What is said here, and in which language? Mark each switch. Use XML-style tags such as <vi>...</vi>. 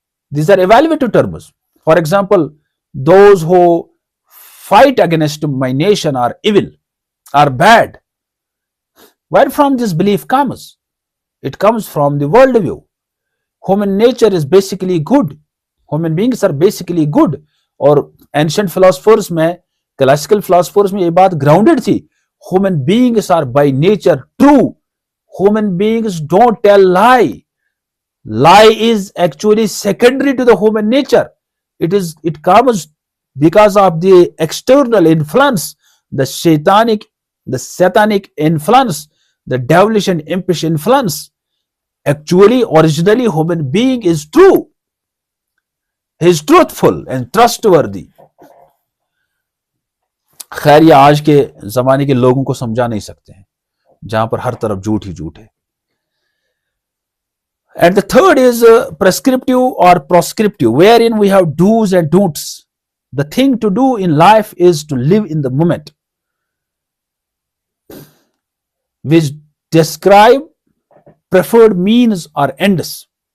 <en>These are evaluative terms. For example, those who fight against my nation are evil, are bad. Where from this belief comes? It comes from the worldview. Human nature is basically good. Human beings are basically good.</en> <hi>और ancient philosophers में, classical philosophers में ये बात grounded थी.</hi> <en>Human beings are by nature true. Human beings don't tell lie. Lie is actually secondary to the human nature. It comes because of the external influence, the satanic influence, the devilish and impish influence. Actually, originally, human being is true. He is truthful and trustworthy.</en> <hi>खैर, ये आज के जमाने के लोगों को समझा नहीं सकते हैं, जहां पर हर तरफ झूठ ही झूठ है.</hi> <en>And the third is prescriptive or proscriptive, wherein we have do's and don'ts. The thing to do in life is to live in the moment, which describe preferred means or ends.</en>